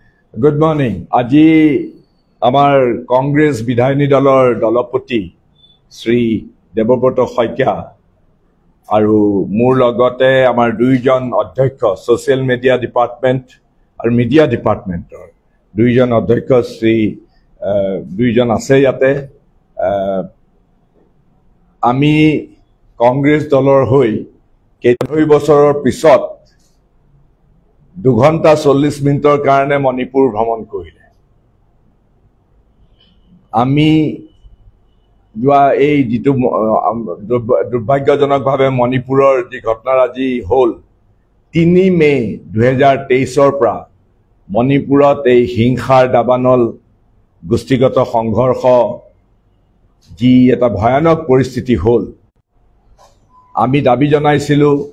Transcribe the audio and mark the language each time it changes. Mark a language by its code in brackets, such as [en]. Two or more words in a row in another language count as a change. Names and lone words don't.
[en] Good morning. [as] আজি আমাৰ Congress বিধায়নী দলৰ দলপতি শ্ৰী দেবব্ৰত শইকীয়া আৰু মোৰ লগতে আমাৰ দুজন অধ্যক্ষ Social Media Department আৰু Media Department দুজন অধ্যক্ষ শ্ৰী দুজন আছে যাতে আমি Congress দলৰ হৈ কেই বছৰৰ পিছত 2 ঘণ্টা 40 মিনিটৰ কাৰণে মণিপুৰ ভ্ৰমণ কৰিলে আমি যোৱা এই যেটো দুৰ্ভাগ্যজনকভাৱে মণিপুৰৰ যি ঘটনাৰাজি হ'ল 3 মে 2023 ৰ পৰা মণিপুৰত এই হিংসাৰ দাবানল গোষ্ঠীগত সংঘৰ্ষ যি এটা ভয়ানক পৰিস্থিতি হ'ল আমি দাবী জনাইছিলো